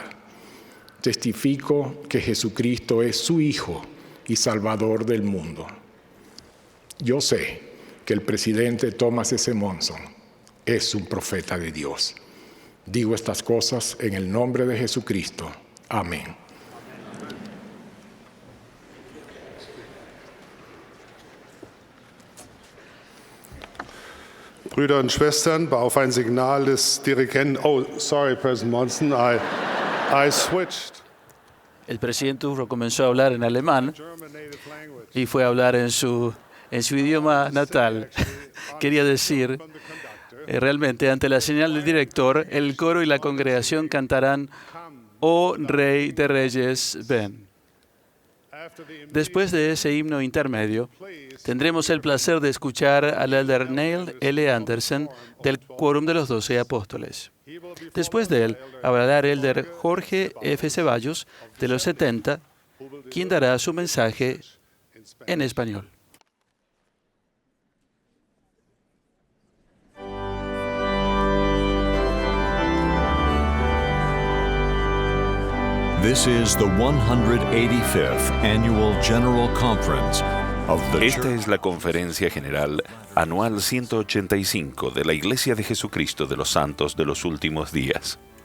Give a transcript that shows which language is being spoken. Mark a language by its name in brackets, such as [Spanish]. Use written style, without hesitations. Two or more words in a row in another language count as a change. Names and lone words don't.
[Spanish] Testifico que Jesucristo es su Hijo y Salvador del mundo. Yo sé que el presidente Thomas S. Monson es un profeta de Dios. Digo estas cosas en el nombre de Jesucristo. Amén. [German] Brüder und Schwestern, auf ein Signal des Dirigenten. [English] Oh, sorry, President Monson, I switched. [Spanish] El presidente comenzó a hablar en alemán y fue a hablar en su idioma natal. Quería decir, realmente ante la señal del director, el coro y la congregación cantarán «Oh Rey de Reyes, ven». Después de ese himno intermedio, tendremos el placer de escuchar al elder Neil L. Anderson del Quórum de los 12 Apóstoles. Después de él, hablará el elder Jorge F. Ceballos de los 70, quien dará su mensaje en español. [English] This is the 185th Annual General Conference of the [Spanish] Esta es la Conferencia General Anual 185 de la Iglesia de Jesucristo de los Santos de los Últimos Días.